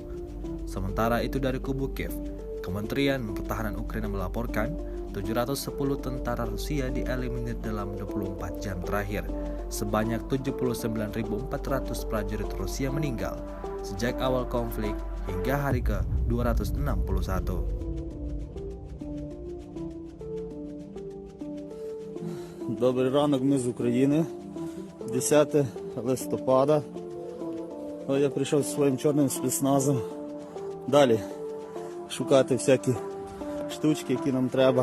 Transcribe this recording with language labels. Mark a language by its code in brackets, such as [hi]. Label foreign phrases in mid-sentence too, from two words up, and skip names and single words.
[id] Sementara itu dari kubu Kiev, Kementerian Pertahanan Ukraina melaporkan 710 tentara Rusia dieliminir dalam 24 jam terakhir. Sebanyak 79.400 prajurit Rusia meninggal sejak awal konflik hingga hari ke-261. [uk] Добрий ранок, ми з України, 10 листопада. Ось я прийшов зі своїм чорним спецназом. Далі шукати всякі штучки, які нам треба.